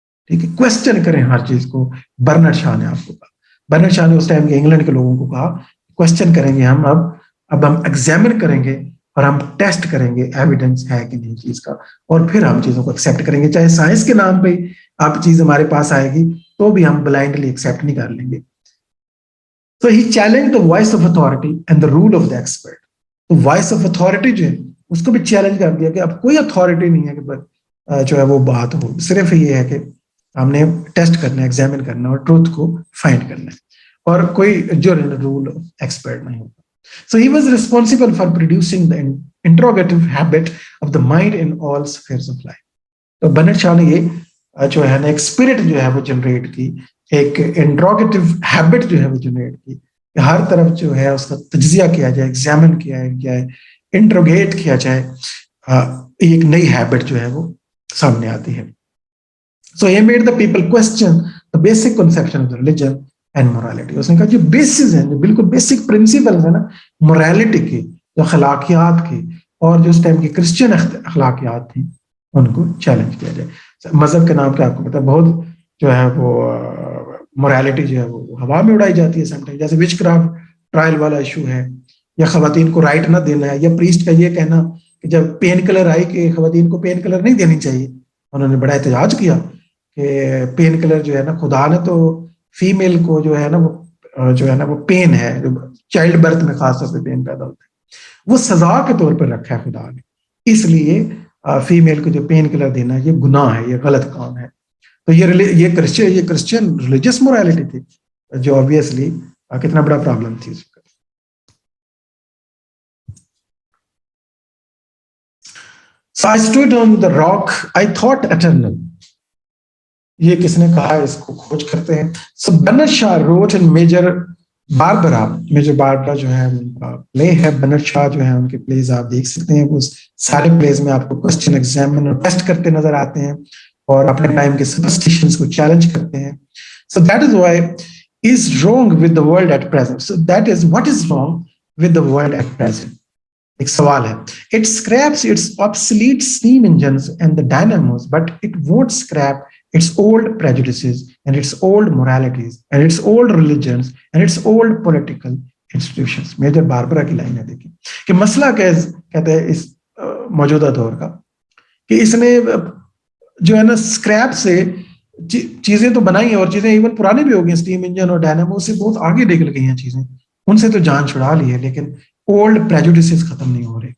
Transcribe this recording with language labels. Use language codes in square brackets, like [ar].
[ur] ٹھیک ہے، کوسچن کریں ہر چیز کو. برنارڈ شاہ نے آپ کو کہا، برنارڈ شاہ نے اس ٹائم کے انگلینڈ کے لوگوں کو کہا کوسچن کریں گے ہم، اب ہم ایگزامن کریں گے اور ہم ٹیسٹ کریں گے ایویڈنس ہے کہ نہیں چیز کا، اور پھر ہم چیزوں کو ایکسیپٹ کریں گے. چاہے سائنس کے نام پہ آپ چیز ہمارے پاس آئے گی تو بھی ہم بلائنڈلی ایکسیپٹ نہیں کر لیں گے. [en] So he challenged the voice of authority and the rule of the expert. [ur] تو وائس آف اتھارٹی جو ہے اس کو بھی چیلنج کر دیا کہ اب کوئی اتھارٹی نہیں ہے کہ جو ہے وہ بات ہو، صرف یہ ہے کہ ہم نے ٹیسٹ کرنا ہے، ایگزامن کرنا اور ٹروتھ کو فائنڈ کرنا ہے، اور کوئی جو رول ایکسپرٹ نہیں ہوتا. [en] So he was responsible for producing the interrogative habit of the mind in all spheres of life. [ur] تو برنارڈ شاہ نے یہ جو ہے نا ایک اسپرٹ جو ہے وہ جنریٹ کی، ایک انٹروگیٹو ہیبٹ جو ہے وہ جنریٹ کی کہ ہر طرف جو ہے اس کا تجزیہ کیا جائے، ایگزامن کیا جائے، انٹروگیٹ کیا جائے. ایک نئی ہیبٹ جو ہے وہ سامنے آتی ہے. [en] So he made the people question the basic conception of the religion and morality. [ur] اس نے کہا جو بیسز ہیں، جو بالکل بیسک پرنسپلز ہیں نا مورالٹی کی، جو اخلاقیات کی، اور جو اس ٹائم کی کرسچن اخلاقیات تھیں، ان کو چیلنج کیا جائے. مذہب کے نام پہ آپ کو پتا بہت جو ہے وہ مورالٹی جو ہے وہ ہوا میں اڑائی جاتی ہے سم ٹائم، جیسے وچ کرافٹ ٹرائل والا ایشو ہے، یا خواتین کو رائٹ نہ دینا ہے، یا پریسٹ کا یہ کہنا کہ جب پین کلر آئی کہ خواتین کو پین کلر نہیں دینی چاہیے. انہوں نے بڑا احتجاج کیا کہ پین کلر جو ہے نا خدا نے تو فیمیل کو جو ہے نا وہ پین ہے، جو چائلڈ برتھ میں خاص طور پہ پین پیدا ہوتا ہے، وہ سزا کے طور پر رکھا ہے خدا نے. اس لیے فیمیل کو جو پین کلر دینا یہ گناہ ہے, یہ غلط کام ہے. تو یہ کرسچین ریلیجس مورالٹی تھی جو آبویسلی کتنا بڑا پرابلم تھی اس وقت. [en] So I stood on the rock, I thought eternal. [ur] یہ کس نے کہا, اس کو کھوج کرتے ہیں. [en] So Bernard Shaw wrote in [ur] major Barbara جو ہے ان کا پلے ہے. برنارڈ شاہ جو ہے ان کے پلیز آپ دیکھ سکتے ہیں. اس سارے پلیز میں آپ کو کوسچن ایگزامن اور ٹیسٹ کرتے نظر آتے ہیں اور اپنے ٹائم کے سپرسٹیشنز کو چیلنج کرتے ہیں. [en] So that is why is wrong with the world at present. So that is what is wrong with the world at present. [ur] ایک سوال ہے. [en] It scraps its obsolete steam engines and the dynamos, but it won't scrap its old prejudices and its old moralities and its old religions and its old political institutions. [ur] Major Barbara کی line ہے, دیکھیں کہ مسئلہ کہتے ہیں اس موجودہ دور کا کہ اس نے جو ہے نا اسکریپ سے چیزیں تو بنائی ہیں اور چیزیں ایون پرانی بھی ہو گئی, اسٹیم انجن اور ڈائنامو سے بہت آگے نکل گئی ہیں چیزیں, ان سے تو جان چھڑا لی ہے, لیکن اولڈ پریجوڈسز ختم نہیں ہو رہے.